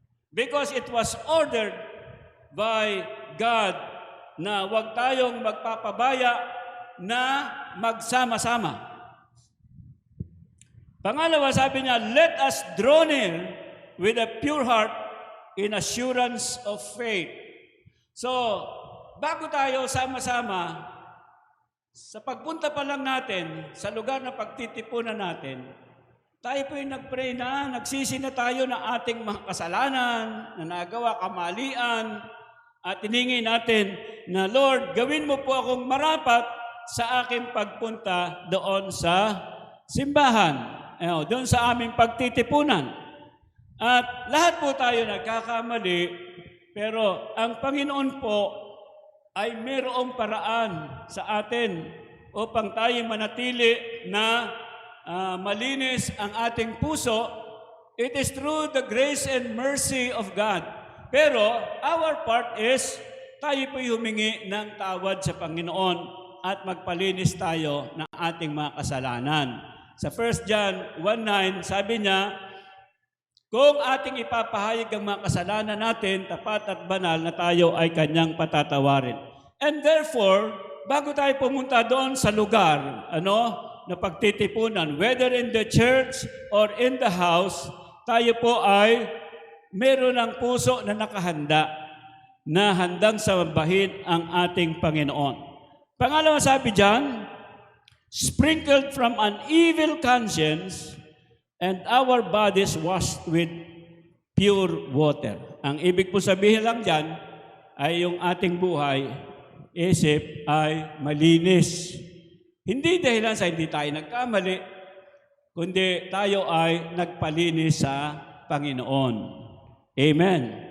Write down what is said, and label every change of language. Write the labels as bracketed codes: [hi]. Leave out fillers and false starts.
[en] Because it was ordered by God [tl] na huwag tayong magpapabaya na magsama-sama. Pangalawa, sabi niya, [en] let us draw near with a pure heart in assurance of faith. [tl] So, bago tayo sama-sama, sa pagpunta pa lang natin sa lugar na pagtitipunan natin, tayo po'y nag-pray na, nagsisi na tayo ng ating mga kasalanan, na nagawa kamalian, at hiningi natin na, Lord, gawin mo po akong marapat sa aking pagpunta doon sa simbahan, doon sa aming pagtitipunan. At lahat po tayo nagkakamali, pero ang Panginoon po ay mayroong paraan sa atin upang tayo manatili na malinis ang ating puso. [en] It is through the grace and mercy of God. [tl] Pero [en] our part is [tl] tayo po'y humingi ng tawad sa Panginoon at magpalinis tayo ng ating mga kasalanan. Sa 1 John 1:9, sabi niya, kung ating ipapahayag ang mga kasalanan natin, tapat at banal na tayo ay kanyang patatawarin. [en] And therefore, [tl] bago tayo pumunta doon sa lugar, na pagtitipunan, [en] whether in the church or in the house, [tl] tayo po ay meron ng puso na nakahanda, na handang sambahin ang ating Panginoon. Pangalawa, sabi diyan, [en] sprinkled from an evil conscience, and our bodies washed with pure water. [tl] Ang ibig po sabihin lang diyan ay yung ating buhay, isip ay malinis. Hindi dahilan sa hindi tayo nagkamali, kundi tayo ay nagpalinis sa Panginoon. Amen.